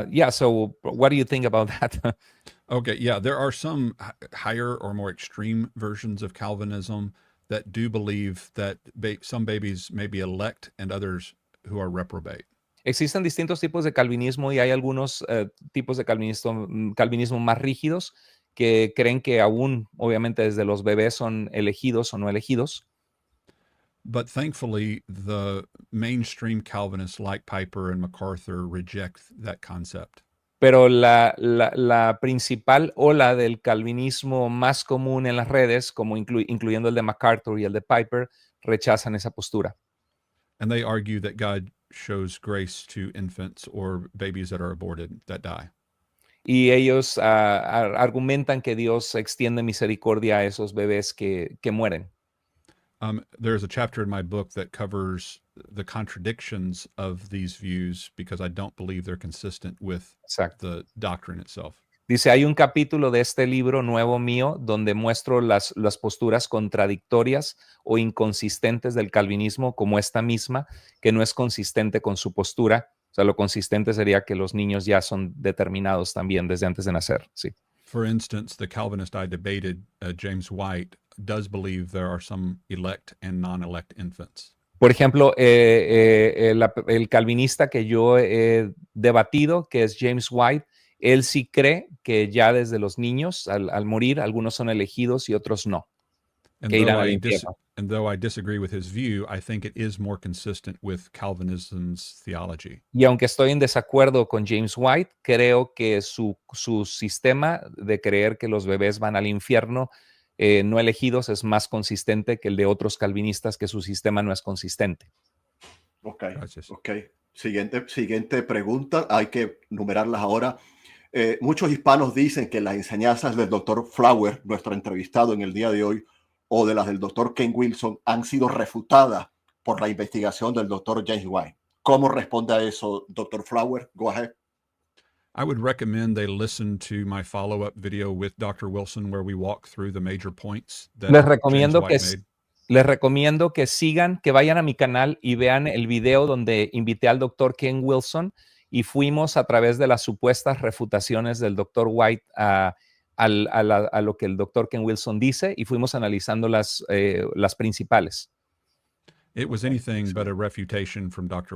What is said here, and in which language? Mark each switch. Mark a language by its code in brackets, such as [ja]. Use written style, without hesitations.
[en] So what do you think about that? Okay, yeah, there are some higher or more extreme versions of Calvinism that do believe that some babies may be elect and others who are reprobate. [es] Existen distintos tipos de calvinismo, y hay algunos tipos de calvinismo más rígidos que creen que aún, obviamente, desde los bebés son elegidos o no elegidos. [en] But thankfully, the mainstream Calvinists like Piper and MacArthur reject that concept. [es] Pero la principal ola del calvinismo más común en las redes, como incluyendo el de MacArthur y el de Piper, rechazan esa postura. [en] And they argue that God shows grace to infants or babies that are aborted, that die. [es] Y ellos argumentan que Dios extiende misericordia a esos bebés que mueren. [en] There's a chapter in my book that covers the contradictions of these views because I don't believe they're consistent with the doctrine itself. [es] Dice, hay un capítulo de este libro nuevo mío donde muestro las posturas contradictorias o inconsistentes del calvinismo, como esta misma, que no es consistente con su postura. O sea, lo consistente sería que los niños ya son determinados también desde antes de nacer. Sí. [en] For instance, the Calvinist I debated, James White, does believe there are some elect and non-elect infants. [es] Por ejemplo, el calvinista que yo he debatido, que es James White, él sí cree que ya desde los niños, al morir, algunos son elegidos y otros no. [en] And though I disagree with his view, I think it is more consistent with Calvinism's theology. [es] Y aunque estoy en desacuerdo con James White, creo que su sistema de creer que los bebés van al infierno no elegidos es más consistente que el de otros calvinistas, que su sistema no es consistente. Ok, Gracias. ok. Siguiente pregunta, hay que numerarlas ahora. Muchos hispanos dicen que las enseñanzas del doctor Flower, nuestro entrevistado en el día de hoy, o de las del doctor Ken Wilson, han sido refutadas por la investigación del doctor James White. ¿Cómo responde a eso, doctor Flower? [en] Go ahead. I would recommend they listen to my follow-up video with Dr. Wilson, where we walk through the major points that [es] Les [en] James [es] recomiendo [en] White [es] que, [en] made. [es] les recomiendo que sigan, que vayan a mi canal y vean el video donde invité al doctor Ken Wilson y fuimos a través de las supuestas refutaciones del doctor White a lo que el doctor Ken Wilson dice, y fuimos analizando las principales. [en] It was anything but a refutation from Dr.